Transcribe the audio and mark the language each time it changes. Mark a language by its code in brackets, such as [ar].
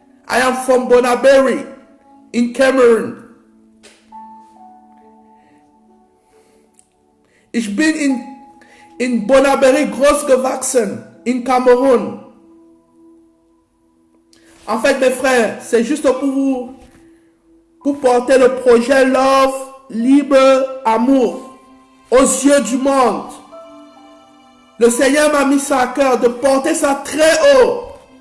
[en] I am from Bonabéry, in Cameroon. [de] Ich bin in Bonabéry groß gewachsen, in Cameroun. [fr] En fait, mes frères, c'est juste pour porter le projet Love, Libre, Amour aux yeux du monde. Le Seigneur m'a mis ça à cœur de porter ça très haut.